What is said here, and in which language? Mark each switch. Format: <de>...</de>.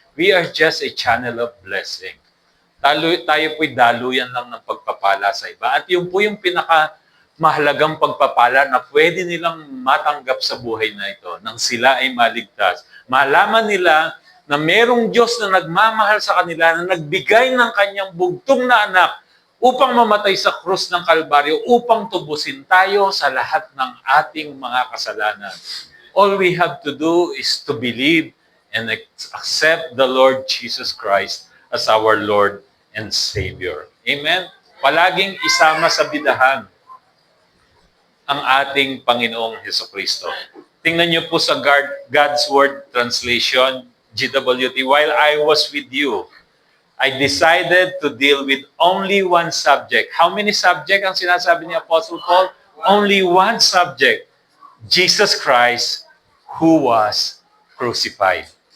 <en>We are just a channel of blessing.</en> <tl>Tayo po'y daluyan lang ng pagpapala sa iba. At yun po yung pinakamahalagang pagpapala na pwede nilang matanggap sa buhay na ito nang sila ay maligtas. Malaman nila na merong Diyos na nagmamahal sa kanila, na nagbigay ng kanyang bugtong na anak upang mamatay sa krus ng Kalbaryo, upang tubusin tayo sa lahat ng ating mga kasalanan.</tl> <en>All we have to do is to believe and accept the Lord Jesus Christ as our Lord and Savior. Amen?</en> <tl>Palaging isama sa bidahan ang ating Panginoong Hesukristo. Tingnan niyo po sa</tl> <en>God's Word Translation, GWT, "While I was with you, I decided to deal with only one subject." How many subject</en> <tl>ang sinasabi ni</tl> <en>Apostle Paul? Only one subject. Jesus Christ who was crucified.</en>